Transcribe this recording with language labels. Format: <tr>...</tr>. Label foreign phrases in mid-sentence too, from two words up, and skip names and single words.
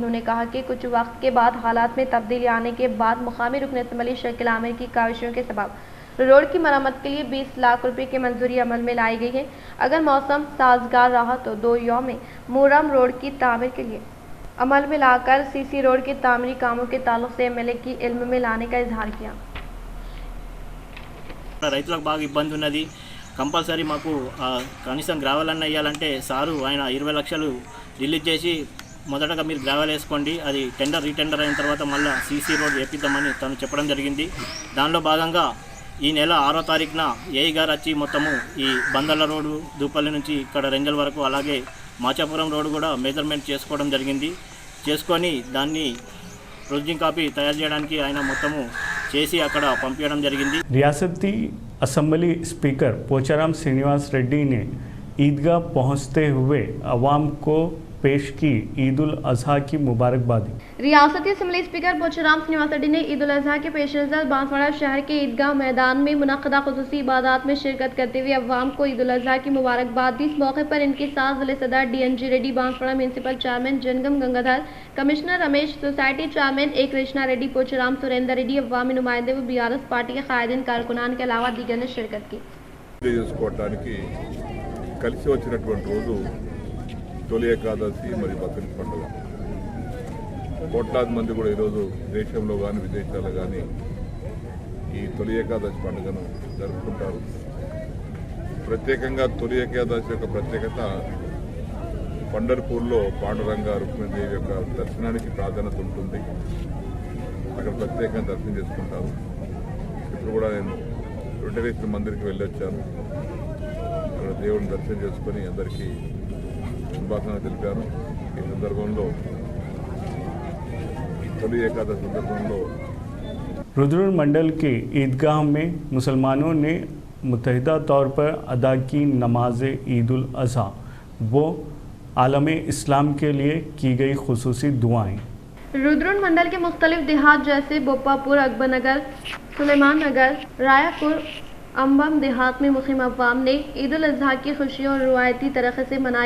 <ur>انہوں نے کہا کہ کچھ وقت کے بعد حالات میں تبدیلی آنے کے بعد مقامی رکن اسمبلی شکیل عامر کی کاوشوں کے سبب روڈ کی مرمت کے لیے 20 لاکھ روپے کی منظوری عمل میں لائی گئی ہے۔ اگر موسم سازگار رہا تو 2 یوم میں مورم روڈ کی تعمیر کے لیے عمل میں لا کر CC روڈ کے تعمیری کاموں کے تعلق سے MLA کی علم میں لانے کا اظہار کیا۔</ur> <te>రైతులకు బాగా ఇబ్బంది ఉన్నది. కంపల్సరీ మాకు కనీసం గ్రావెల్ అన్న ఇవ్వాలంటే సారు ఆయన 20 లక్షలు రిలీజ్ చేసి మొదటగా మీరు గ్రావెల్ వేసుకోండి, అది రీటెండర్ అయిన తర్వాత మళ్ళీ</te> <en>CC road</en> <te>వేపిద్దామని తను చెప్పడం జరిగింది. దానిలో భాగంగా ఈ నెల 6వ తారీఖున ఏఈ గారు వచ్చి మొత్తము ఈ బందర్ల రోడ్డు దూపల్లి నుంచి ఇక్కడ రెంజల్ వరకు అలాగే మాచాపురం రోడ్డు కూడా మెజర్మెంట్ చేసుకోవడం జరిగింది. చేసుకొని దాన్ని</te> <en>proceeding copy</en> <te>తయారు చేయడానికి ఆయన మొత్తము చేసి అక్కడ పంపించడం జరిగింది.</te> <ur>ریاستی</ur> <en>assembly speaker</en> <ur>پوچارام سرینواس ریڈی نے عیدگاہ پہنچتے ہوئے عوام کو پیش کی عید الاضحیٰ کی مبارکبادی. ریاستی</ur> <en>assembly speaker</en> <ur>پوچارام سرینواس ریڈی نے عید الاضحیٰ کے پیش نظر بانسواڑہ شہر کے عیدگاہ میدان میں منعقدہ خصوصی عبادت میں شرکت کرتے ہوئے عوام کو عید الاضحیٰ کی مبارکباد دی. اس موقع پر ان کے ساتھ ضلع صدر DNG ریڈی، بانسواڑہ</ur> <en>municipal chairman</en> <ur>جنگم گنگادھر، کمشنر رمیش,</ur> <en>society chairman</en> <ur>اے کرشنا ریڈی، پوچارام سریندر ریڈی، عوامی نمائندے و BRS پارٹی کے قائدین کارکنان کے علاوہ دیگر نے شرکت کی.</ur> <te>కలిసి వచ్చినటువంటి రోజు తొలి ఏకాదశి మరియు బక్రీద్ పండుగ. కోట్లాది మంది కూడా ఈరోజు దేశంలో కానీ విదేశాల్లో కానీ ఈ తొలి ఏకాదశి పండుగను జరుపుకుంటారు. ప్రత్యేకంగా తొలి ఏకాదశి యొక్క ప్రత్యేకత పండర్పూర్లో పాండురంగ రుక్మిణీదేవి యొక్క దర్శనానికి ప్రాధాన్యత ఉంటుంది. అక్కడ ప్రత్యేకంగా దర్శనం చేసుకుంటారు. ఇప్పుడు కూడా నేను వెంకటేశ్వర మందిర్కి వెళ్ళొచ్చాను. అక్కడ దేవుడిని దర్శనం చేసుకొని అందరికీ శుభాకాంక్షలు తెలిపాను. ఈ సందర్భంలో తొలి ఏకాదశి సందర్భంలో</te> <ur>رودرپور منڈل کے عیدگاہ میں مسلمانوں نے متحدہ طور پر ادا کی نماز عید الاضحیٰ و عالم اسلام کے لیے کی گئی خصوصی دعائیں. رودرپور منڈل کے مختلف دیہات جیسے بوپاپور، اکبر نگر، سلیمان نگر، رایاپور، امبم دیہات میں مسلم عوام نے عید الاضحیٰ کی خوشیوں اور روایتی طریقے سے منائی.</ur>